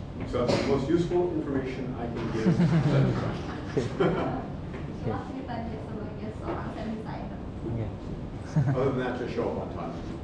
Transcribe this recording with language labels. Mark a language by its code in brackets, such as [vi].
[en] So that's the most useful information I can give. [id] Setelah cerita dia sebagai seorang set designer. [en] Other than that, just show up on time.